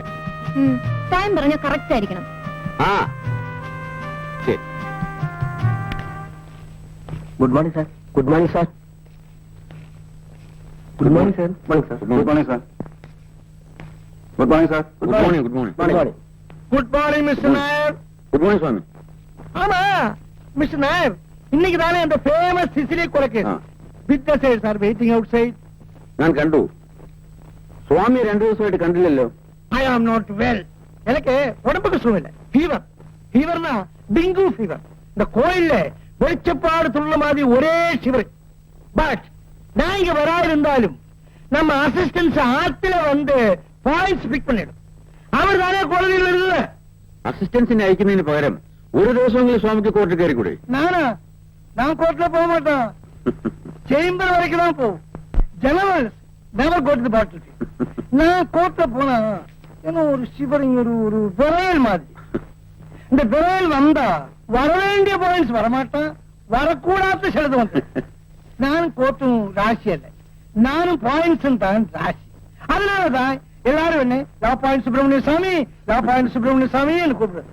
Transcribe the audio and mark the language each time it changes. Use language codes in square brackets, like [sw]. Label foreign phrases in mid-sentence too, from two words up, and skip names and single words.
[ml] ടൈം പറഞ്ഞ കറക്റ്റ് ആയിരിക്കണം. [en] ശരി. Good morning sir. Good morning sir. Good morning sir. Good morning sir. Good morning sir. Good morning. Good morning. Good morning Mister Nair. Good morning Swami. [ta] ஆமா மிஸ்டர் நாயர், இன்னைக்கு தானே அந்த ஃபேமஸ் சிசிலி கொலைக்கு [en] witnesses are waiting outside. [ml] ഞാൻ കണ്ടു. സ്വാമി 2 ദിവസമായിട്ട് കണ്ടില്ലല്ലോ. [en] I am not well. [ta] எனக்கு உடம்புக்கு சுகமில்லை, ஃபீவர். ஃபீவர்னா டெங்கு ஃபீவர். இந்த கோயில்ல வெளிச்சப்பாடு துள்ள மாதிரி ஒரே சிவர். பட் நான் இங்க வராயிருந்தாலும் நம்ம அசிஸ்டன்ஸ் ஆத்துல வந்து பாயிண்ட்ஸ் பிக் பண்ணிடும். அவர் தானே கோடதியில் இருந்தது. [ml] അസിസ്റ്റൻസിനെ അയക്കുന്നതിന് പകരം ഒരു ദിവസമെങ്കിലും സ്വാമിക്ക് കോർട്ടിൽ കയറിക്കൂടെ? [ta] நானா? நான் கோர்ட்ல போக மாட்டேன், சேம்பர் வரைக்கும் தான் போவோம். [en] ஜெனரல்ஸ் never go to the battle. [ta] நான் கோர்ட்ல போனா என்ன ஒரு சிவரிங், ஒரு விரையல் மாதிரி. இந்த விரையல் வந்தா வர வேண்டிய பாயிண்ட்ஸ் வரமாட்டான், வரக்கூடாத சிலது வந்து. நானும் கோர்ட்டும் ராசி அல்ல, நானும் பாயிண்ட்ஸும் தான் ராசி. அதனாலதான் எல்லாரும் என்ன [en] law point [ta] சுப்பிரமணிய சாமி, [en] law point [ta] சுப்பிரமணிய சாமி கூப்பிடுறது.